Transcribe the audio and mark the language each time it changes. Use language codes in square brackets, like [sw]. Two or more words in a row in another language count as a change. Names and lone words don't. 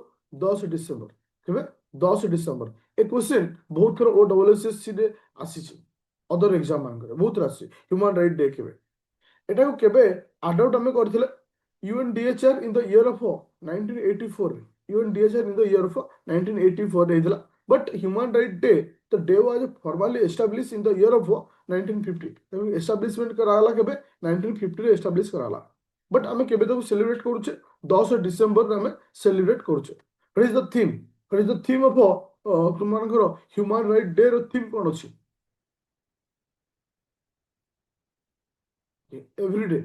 [or] 10 ଡିସେମ୍ବର। କେବେ? 10 ଡିସେମ୍ବର। ଏ କ୍ୱେଶ୍ଚିନ୍ ବହୁତ ଥର OSSC ରେ ଆସିଛି, [en] other exam [or] ମାନଙ୍କରେ ବହୁତ ଥର ଆସିଛି। [en] human right day [or] କେବେ? ଏଟାକୁ କେବେ ଆଡପ୍ଟ ଆମେ କରିଥିଲେ? [en] UNDHR in the year of 1984. UNDHR in the year of 1984 ହେଇଥିଲା। but human right day, the day was formally established in the year of 1950। [or] ଏଷ୍ଟାବ୍ଲିଶମେଣ୍ଟ କରାଗଲା କେବେ? 1950 ରେ ଏଷ୍ଟାବ୍ଲିଶ କରାଗଲା। ବଟ୍ ଆମେ କେବେ ତାକୁ ସେଲିବ୍ରେଟ କରୁଛେ? 10 ଡିସେମ୍ବରରେ ଆମେ ସେଲିବ୍ରେଟ କରୁଛେ। [en] what is the theme? what is the theme of [or] ତୁମମାନଙ୍କର [en] human right day [or] ର ଥିମ୍ କ'ଣ ଅଛି? [en] ଏଭ୍ରିଡେ।